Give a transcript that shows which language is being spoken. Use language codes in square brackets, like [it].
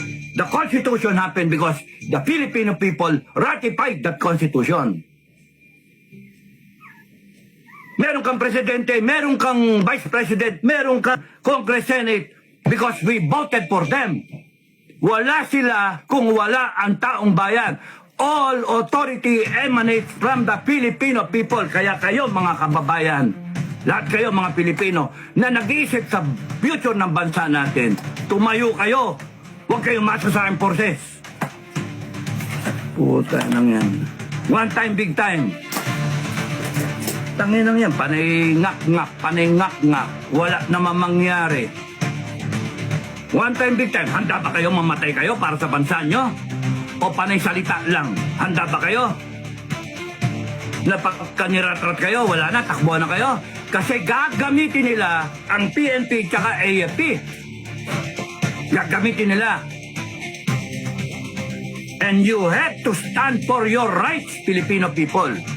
[en] The Constitution happened because the Filipino people ratified that Constitution. [tl] Meron kang presidente, meron kang vice president, meron kang Congress, Senate, [en] because we voted for them. [tl] Wala sila kung wala ang taong bayan. [en] All authority emanates from the Filipino people. [tl] Kaya kayo mga kababayan, lahat kayo mga Pilipino na nag-iisip sa future ng bansa natin, tumayo kayo. Huwag kayong masa sa armed forces. Puta nang yan. [en] One time, big time. [tl] Tangin lang yan, panay ngak-ngak. Wala naman mangyari. [en] One time, big time. [tl] Handa ba kayo mamatay kayo para sa bansa nyo? O panay salita lang? Handa ba kayo? Napagkaniratrat kayo, wala na, takbo na kayo. Kasi gagamitin nila ang PNP tsaka AFP. Gagamitin nila. [en] And you have to stand for your rights, Filipino people.